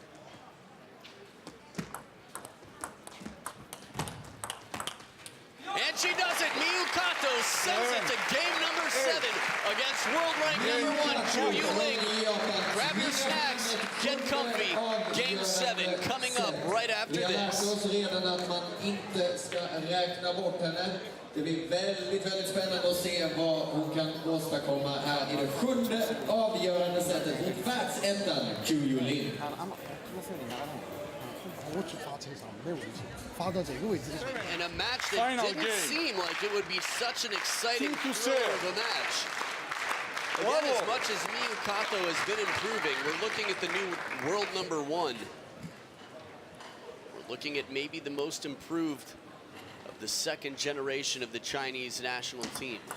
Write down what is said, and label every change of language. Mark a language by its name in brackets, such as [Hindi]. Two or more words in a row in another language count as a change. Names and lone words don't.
[English] And she does it. Miyu Kato sends it to game number 7 against world rank number 1, Ju Yuling. Grab your snacks, get comfy. Game 7 coming up right after [Swedish] Jag lärde [English] this. [Swedish] oss redan att man inte ska räkna bort henne. Det blir väldigt, väldigt spännande att se vad hon kan åstadkomma här i det 7:e avgörande sättet mot världsettan Ju Yuling. [Chinese] 我只发这场没问题，发到这个位置。 [English] And a match that Final didn't game. seem like it would be such an exciting Two to thriller of serve. a match. Again, as Bravo. much as Miyu Kato has been improving, we're looking at the new world number 1. We're looking at maybe the most improved of the second generation of the Chinese national team.